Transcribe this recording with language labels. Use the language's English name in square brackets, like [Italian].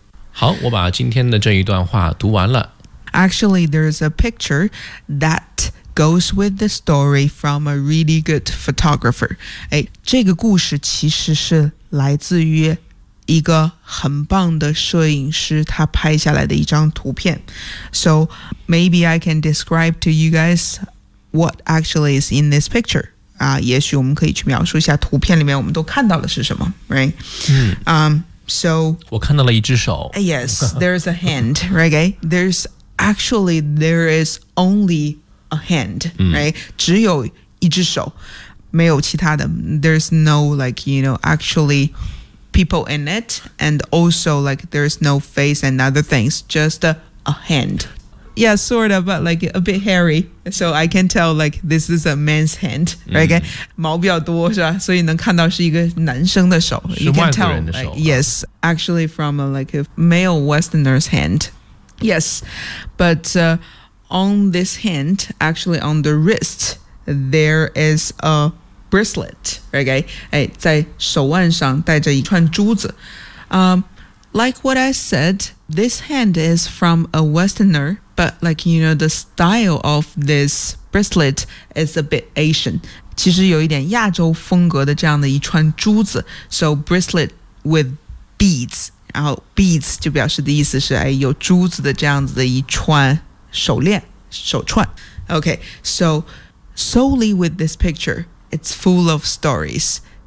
[Chinese] 好，我把今天的这一段话读完了。 [English] Actually, there's a picture that goes with the story from a really good photographer. [Chinese] 哎，这个故事其实是来自于一个很棒的摄影师他拍下来的一张图片。 [English] So maybe I can describe to you guys what actually is in this picture. [Chinese] 也许我们可以去描述一下图片里面我们都看到的是什么 [English] right?、So, [Chinese] 我看到了一只手 [English] Yes, there's a hand, right? There's actually, there is only a hand, right? [Chinese] 只有一只手没有其他的 [English] There's no like, you know, actually people in it And also like, there's no face and other things Just a handYeah, sort of, but like a bit hairy. So I can tell like this is a man's hand, right?、 [Chinese] 毛比较多是吧？所以能看到是一个男生的手。是外国人的手。 [English] Like, yes, actually from a, like a male Westerner's hand. Yes, but、on this hand, actually on the wrist, there is a bracelet, right? [Chinese] 哎，在手腕上戴着一串珠子。 [English] Like what I said, this hand is from a Westerner. But like, you know, the style of this bracelet is a bit Asian. [Chinese] 其实有一点亚洲风格的这样的一串珠子。 [English] So bracelet with beads. [Chinese] 然后 beads 就表示的意思是、哎、有珠子的这样子的一串手链、手串。 [English] Okay, so solely with this picture, it's full of stories.